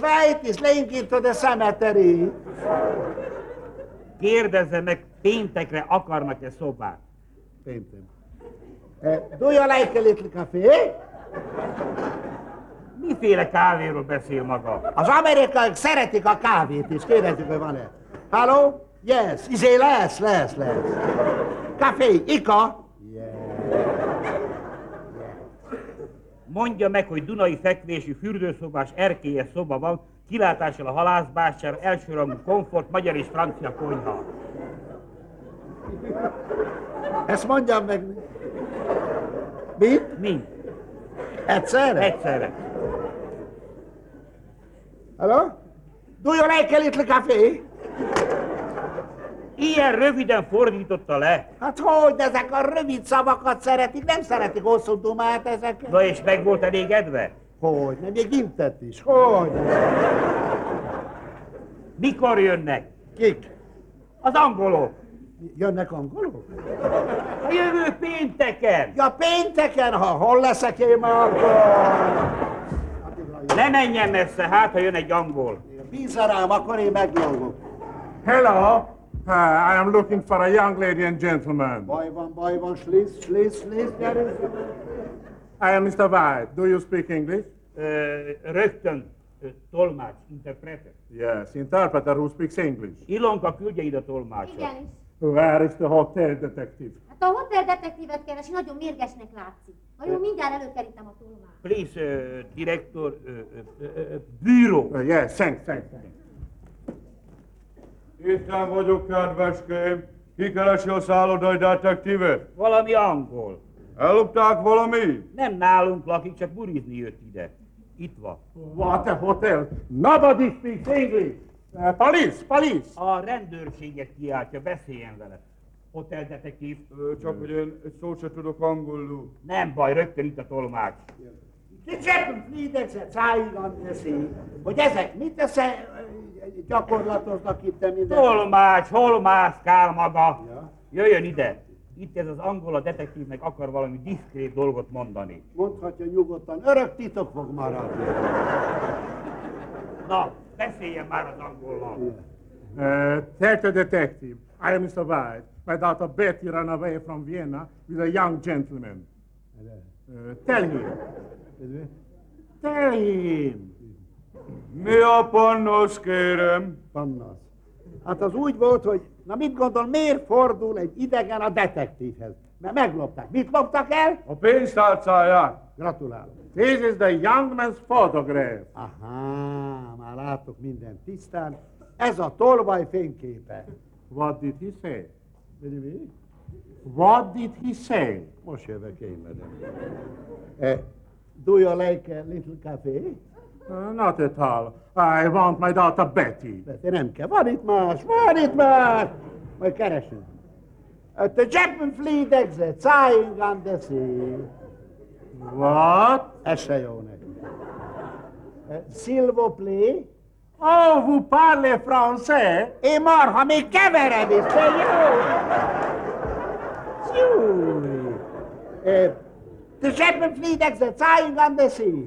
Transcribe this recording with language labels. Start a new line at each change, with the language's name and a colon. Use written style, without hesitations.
English: White is laying into the cemetery.
Hungarian: Kérdezze meg, péntekre akarnak-e szobát? Péntem.
English: Do you like a little café?
Hungarian: Miféle kávéról beszél maga? Az amerikaiak szeretik a kávét is. Kérdezzük, hogy van-e.
English: Hello? Yes.
Hungarian: Izé lesz, lesz, lesz. Café, Ika?
English: Yes. Yes.
Hungarian: Mondja meg, hogy dunai fekvésű fürdőszobás erkélyes szoba van, kilátással a halászbástyára, elsőrangú komfort, magyar és francia konyha. Ezt mondjam meg. Mit? Mi? Egyszerre? Egyszerre.
English: Hello? Do you like a little café?
Hungarian: Ilyen röviden fordította le. Hát hogy, ezek a rövid szavakat szeretik, nem szeretik hosszú dumát ezeket. Na és meg volt elégedve? Hogy, nem, még intett is. Hogy? Mikor jönnek? Kik? Az angolok. Jönnek angolok? A jövő pénteken! Ja, pénteken, ha hol leszek én már akkor? Ne menjen messze, hát ha jön egy angol. Bízza rám, akkor én megjavulok.
English: Hello, I am looking for a young lady and gentleman.
Hungarian: Baj van, slisz, slisz, slisz, gyere.
English: I am Mr. White, do you speak English?
Hungarian: Rögtön. Tolmács, interpreter.
English: Yes, interpreter who speaks English.
Hungarian: Ilonka küldje ide tolmácsot. Igen.
English: Where is the hotel detective?
Hungarian: Hát a hotel detektívet keresi, nagyon mérgesnek látszik. Vajon mindjárt előkerítem a tolmács. Please, direktor, bíró.
English: Yes, thanks.
Hungarian: Itten vagyok, kedveském. Ki keresi a szállodai detektívet? Valami angol. Ellopták valami? Nem nálunk lakik, csak burizni jött ide. Itt van.
English: What a hotel? Nobody speaks English. Palisz, palisz!
Hungarian: A rendőrséget kiáltja, beszéljen vele. Hotel detektív. Csak, hogy én egy szót sem tudok angolul. Nem baj, rögtön itt a tolmács. Hogy ezek mit esze gyakorlatoznak itt a minden? Tolmács, hol mászkál maga? Jöjjön ide. Itt ez az angol a detektívnek akar valami diszkrét dolgot mondani. Mondhatja nyugodtan, örök titok fog maradni. Na. Beszéljen már az angolban.
English: Tete detective, I am Mr. White. My daughter Betty ran away from Vienna with a young gentleman. Tell him. Tell him.
Hungarian: Mi a pannasz, kérem? Pannasz. Hát az úgy volt, hogy na mit gondol, miért fordul egy idegen a detektívhez? Mert meglopták. Mit loptak el? A pénztárcáját. Gratulálok. This is the young man's photograph. Aha, már látok minden tisztán. Ez a tolvaj fényképe.
English: What did he say?
Hungarian: Vedi mi?
English: What did he say?
Hungarian: Most jövök én, madam.
English: Do you like a little café? Not at all. I want my daughter Betty.
Hungarian: Betty nem kell. Van itt más, van itt más! Majd keresünk.
English: At the Japan Fleet exit, sighing on the sea. What?
Hungarian: Ez se jó neki. Silvo play.
French: Oh, vous parlez français?
Hungarian: Én marha még keverem is, se jó! Júli!
English: The Japan Fleet exit, sighing on the sea.